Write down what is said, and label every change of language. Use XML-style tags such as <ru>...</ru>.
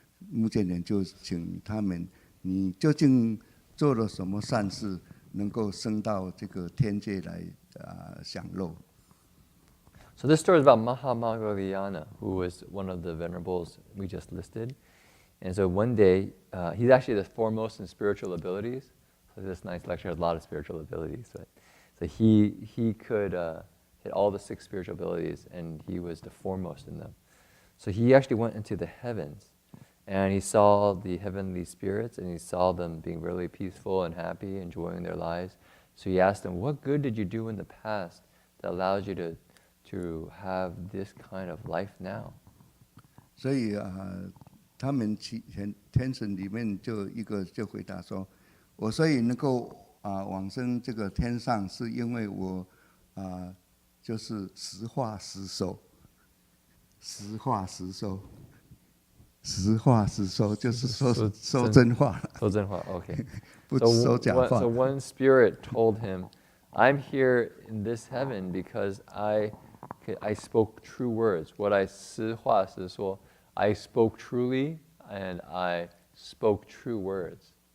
<zh>穆建连就请他们，你究竟做了什么善事，能够升到这个天界来享乐？</zh> <en>So this story is about Mahamoggaliyana, who was one of the venerables we just listed. And so one day, he's actually the foremost in spiritual abilities. So this nice lecture has a lot of spiritual abilities. So he could hit all the 6 spiritual abilities, and he was the foremost in them. So he actually went into the heavens, and he saw the heavenly spirits, and he saw them being really peaceful and happy, enjoying their lives. So he asked them, "What good did you do in the past that allows you to have this kind of life now?"</en> <zh>所以他们天神里面就一个就回答说：“我所以能够往生这个天上，是因为我就是实话实说，实话实说，实话实说，就是说真话。说真话 OK 不说假话。</zh> <en>So one spirit told him, "I'm here in this heaven because I spoke true words. What I</en> <zh>实话实说</zh> <en>I spoke truly and I spoke true words."</en>